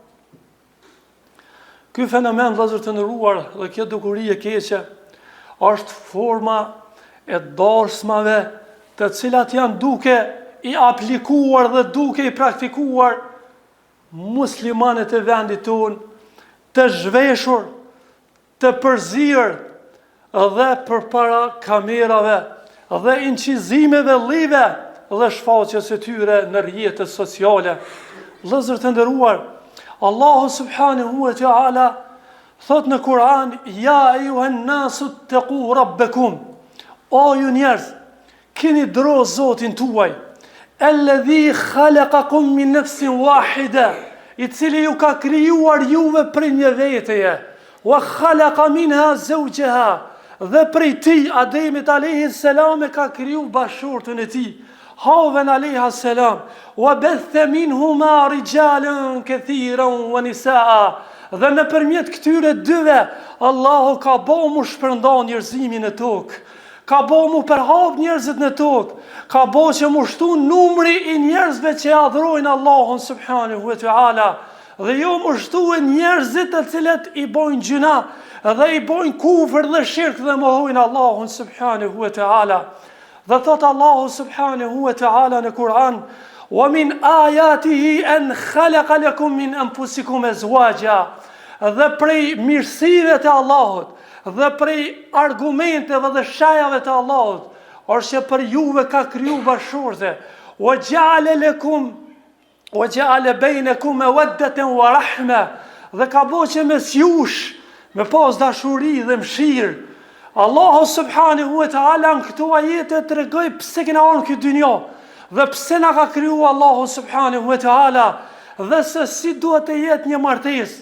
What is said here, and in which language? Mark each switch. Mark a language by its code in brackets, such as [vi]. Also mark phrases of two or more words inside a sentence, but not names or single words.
[sq] Ky fenomen, vëllezër të nderuar, dhe kjo dukuri e keqe është forma e dorësmave të cilat janë duke i aplikuar dhe duke i praktikuar muslimanët e vendit tonë, të zhveshur, të përzirë dhe përpara kamerave dhe incizimeve live dhe shfaqjes së tyre në rrjetet sociale. Vëllezër të nderuar, Allahu [ar] سبحانه وتعالى [sq] thot në Kur'an: [ar] يا أيها الناس اتقوا ربكم, [sq] o ju njerëz, keni dro Zotin tuaj, [ar] الذي خلقكم من نفس واحدة, [sq] i cili ju ka krijuar juve prej një veteje, [ar] وخلق منها زوجها, [sq] dhe prej tij Ademit [ar] عليه السلام [sq] e ka kriju bashortën e [ar] tij, Hawen عليها السلام, وبث منهما رجالا كثيرا ونساء, [sq] dhe nëpërmjet këtyre dyve Allahu ka bëu mu shpërndan njerëzimin në tokë, ka bëu mu përhap njerëzit në tokë, ka bëu që mu shtu numri i njerëzve që adhurojnë Allahun [ar] سبحانه وتعالى, [sq] dhe jo mu shtu njerëzit të cilët i bojnë gjuna dhe i bojnë kufër dhe shirk dhe mohojnë Allahun [ar] سبحانه وتعالى. [sq] Dhe thot Allahu [ar] سبحانه وتعالى [sq] në Kur'an: [ar] ومن آياته أن خلق لكم من أنفسكم أزواجا, [sq] dhe prej mirësive të Allahut dhe prej argumenteve dhe shajave të Allahut është që për juve ka kriju bashorte, [ar] وجعل بينكم مودة ورحمة, [sq] dhe ka bëu që mes jush me pas dashuri dhe mëshirë. Allahu [ar] سبحانه وتعالى [sq] në këto ajete të regoj pse kena arë në këtë dynja dhe pse na ka kriju Allahu [ar] سبحانه وتعالى, [sq] dhe se si duhet të jetë një martesë.